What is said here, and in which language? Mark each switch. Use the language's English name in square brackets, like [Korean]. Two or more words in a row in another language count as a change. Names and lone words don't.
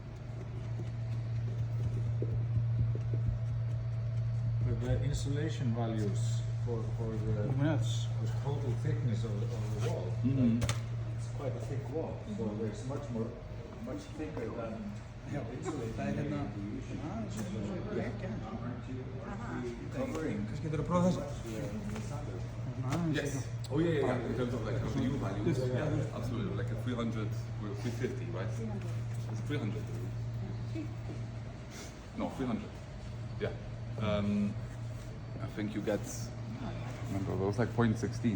[English] But the insulation values for the total thickness of the wall, like, it's quite a thick wall, so there's much thicker than insulated. Covering. [Icelandic] Kannski getur að prófa þessu. [English] Yes. Oh yeah. In terms of like how the U values, yeah, absolutely. Like a 300, we're 350, right? It's 300. No, 300. Yeah. I think you get. I remember it was like 0.16 or something.